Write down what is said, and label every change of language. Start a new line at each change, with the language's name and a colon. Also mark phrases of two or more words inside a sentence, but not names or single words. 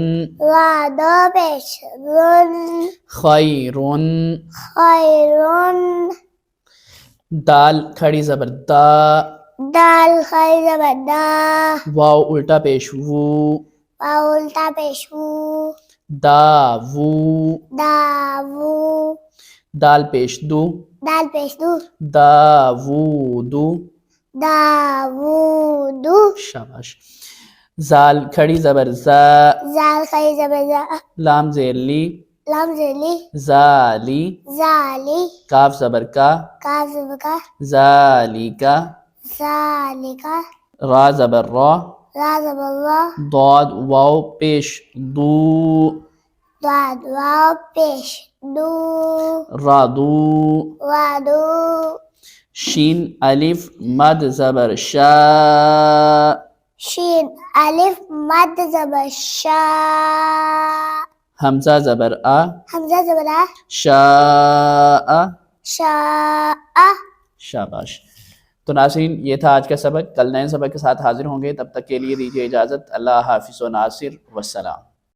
Urdu: را دو پیش رن، خیرن، خیرن، دال کھڑی زبر دا، دال خی زبر دا، واو الٹا پیش وو، واو الٹا پیش وو، دا وو، دا وو، دال پیش دو، دال پیش دو، دا وو دو، دا وو دو، شاباش۔ زال کھڑی زبر زا، زال خی زبر زا، لام زیر لی، لام زلی، زالی، زالی، کاف زبر کا، کاف زبر کا، زالی کا، ذالکا، را زبر را، را زبر را، ضاد واو پیش دو، داد واو پیش دو، را دو، وادو، شین الف مد زبر شا، شین الف مد زبر شا، حمزہ زبر آ، حمزہ زبر آ، شاء، شاء۔ شاباش۔ تو ناظرین، یہ تھا آج کا سبق۔ کل نئے سبق کے ساتھ حاضر ہوں گے، تب تک کے لیے دیجیے اجازت۔ اللہ حافظ و ناصر، والسلام۔